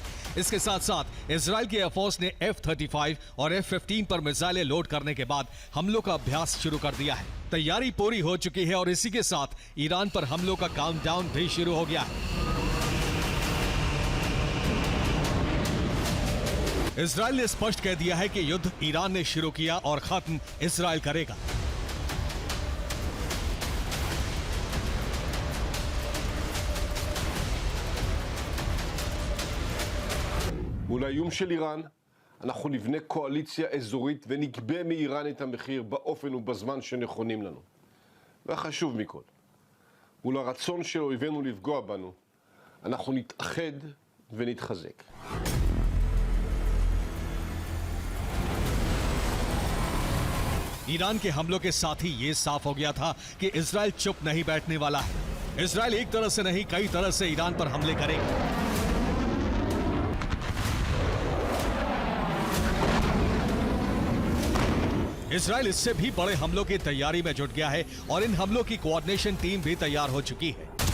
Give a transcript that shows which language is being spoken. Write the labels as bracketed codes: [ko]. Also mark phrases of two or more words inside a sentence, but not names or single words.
[hi] इसके साथ साथ इजराइल की एयरफोर्स ने F-35 और F-15 पर मिसाइलें लोड करने के बाद हमलों का अभ्यास शुरू कर दिया है। तैयारी पूरी हो चुकी है और इसी के साथ ईरान पर हमलों का काउंटडाउन भी शुरू हो गया है। इजराइल ने स्पष्ट कह दिया है कि युद्ध ईरान ने शुरू किया और खत्म इजराइल करेगा। [he] מול האיום של איראן, אנחנו נבנה קואליציה אזורית ונגבה מאיראן את המחיר באופן ובזמן שנכונים לנו. והחשוב מכל, מול הרצון של אויבינו לפגוע בנו, אנחנו נתאחד ונתחזק. [hi] ईरान के हमलों के साथ ही ये साफ हो गया था कि इजराइल चुप नहीं बैठने वाला है। इजराइल एक तरह से नहीं, कई तरह से ईरान पर हमले करेगा। इजराइल इससे भी बड़े हमलों की तैयारी में जुट गया है और इन हमलों की [en] coordination team [hi] भी तैयार हो चुकी है।